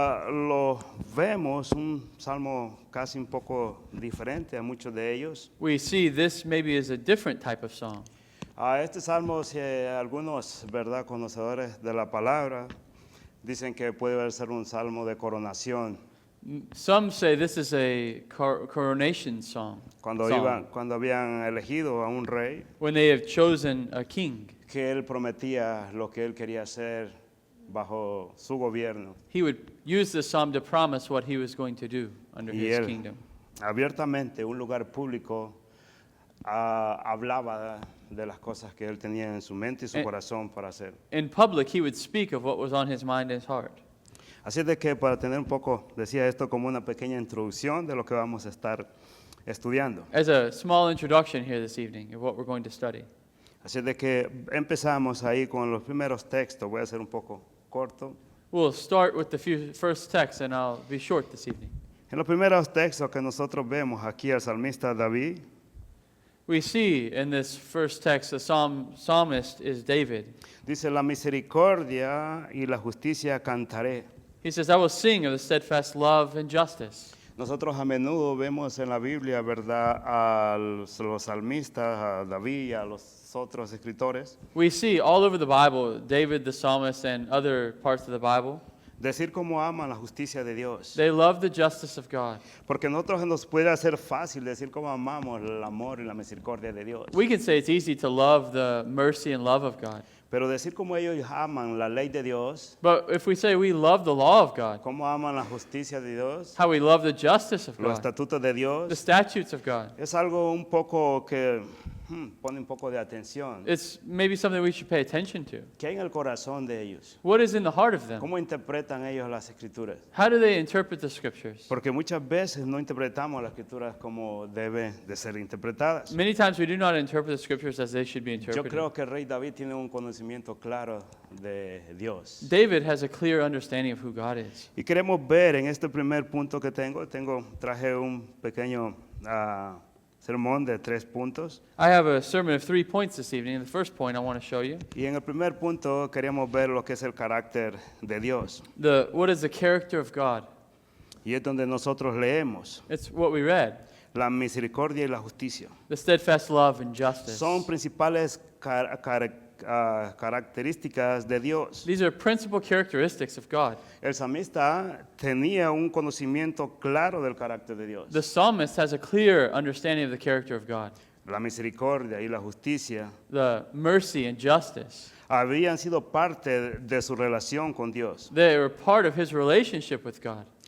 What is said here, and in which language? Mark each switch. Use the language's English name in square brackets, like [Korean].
[Spanish] lo vemos un salmo casi un poco diferente a muchos de ellos. [English] we see this maybe is a different type of song. [Spanish] Este salmo, si algunos, ¿verdad?, conocedores de la palabra, dicen que puede ser un salmo de coronación. [English] Some say this is a coronation song. [Spanish] Cuando habían elegido a un rey, [English] When they have chosen a king, [Spanish] que él prometía lo que él quería hacer bajo su gobierno. [English] he would use this psalm to promise what he was going to do under [Spanish] Y [English] his [Spanish] él, [English] kingdom. [Spanish] abiertamente, un lugar público, hablaba de las cosas que él tenía en su mente y su corazón para hacer. [English] In public, he would speak of what was on his mind and his heart. [Spanish] Así de que para tener un poco, decía esto como una pequeña introducción de lo que vamos a estar estudiando. [English] As a small introduction here this evening of what we're going to study. [Spanish] Así de que empezamos ahí con los primeros textos. Voy a ser un poco corto. [English] We'll start with the first text, and I'll be short this evening. [Spanish] En los primeros textos que nosotros vemos aquí al salmista David, [English] We see in this first text the psalmist is David. [Spanish] dice, la misericordia y la justicia cantaré. [English] He says, I will sing of the steadfast love and justice. [Spanish] Nosotros a menudo vemos en la Biblia, ¿verdad?, a los salmistas, a David y a los otros escritores, [English] We see all over the Bible, David the psalmist and other parts of the Bible, [Spanish] decir cómo aman la justicia de Dios. [English] they love the justice of God. [Spanish] Porque a nosotros nos puede hacer fácil decir cómo amamos el amor y la misericordia de Dios. [English] We can say it's easy to love the mercy and love of God. [Spanish] Pero decir cómo ellos aman la ley de Dios, [English] But if we say we love the law of God, [Spanish] cómo aman la justicia de Dios, [English] how we love the justice of [Spanish] los [English] God, [Spanish] estatutos de Dios, [English] statutes of God, [Spanish] es algo un poco que pone un poco de atención. [English] It's maybe something we should pay attention to. [Spanish] ¿Qué hay en el corazón de ellos? [English] What is in the heart of them? [Spanish] ¿Cómo interpretan ellos las escrituras? [English] How do they interpret the scriptures? [Spanish] Porque muchas veces no interpretamos las escrituras como deben de ser interpretadas. [English] Many times we do not interpret the scriptures as they should be [Spanish] Yo [English] interpreted. [Spanish] creo que el rey David tiene un conocimiento claro de Dios. [English] David has a clear understanding of who God is. [Spanish] Y queremos ver en este primer punto que traje un pequeño sermón de 3 puntos. [English] I have a sermon of 3 points this evening, and the first point I want to show you, [Spanish] Y en el primer punto queríamos ver lo que es el carácter de Dios. [English] what is the character of God. [Spanish] Y es donde nosotros leemos [English] It's what we read, [Spanish] la misericordia y la justicia. [English] the steadfast love and justice. [Spanish] Son principales características de Dios. [English] These are principal characteristics of God. [Spanish] El salmista tenía un conocimiento claro del carácter de Dios. [English] The psalmist has a clear understanding of the character of God. [Spanish] La misericordia y la justicia [English] The mercy and justice, [Spanish] habían sido parte de su relación con Dios. [English] they were part of his relationship with God.